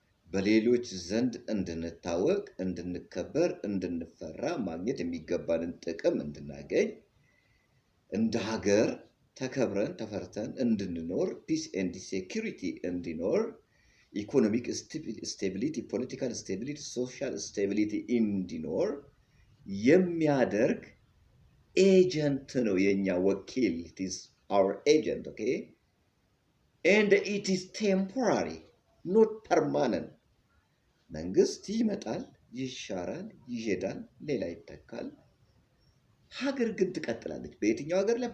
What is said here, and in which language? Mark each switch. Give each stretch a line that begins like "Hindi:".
Amharic: በሌሎች ዘንድ እንድንታወቅ፣ እንድንከበር፣ እንድንፈራ ማግኘት የሚገባንን ጥቅም እንድናገኝ እንደ ሀገር ተከብረን ተፈርተን እንድንኖር ፒስ ኤንድ ሴኩሪቲ እንዲኖር ኢኮኖሚክ ስቴቢሊቲ፣ ፖለቲካል ስቴቢሊቲ፣ ሶሻል ስቴቢሊቲ እንዲኖር የሚያደርግ ኤጀንት ነው የኛ ወኪል።
English: it is our agent, okay? And it is temporary, not permanent.
Amharic: መንግስት ይመጣል፣ ይሻራል፣ ይሄዳል፣ ሌላ ይተካል። ሀገር ግን ትቀጥላለች። በየትኛው ሀገር ላይ?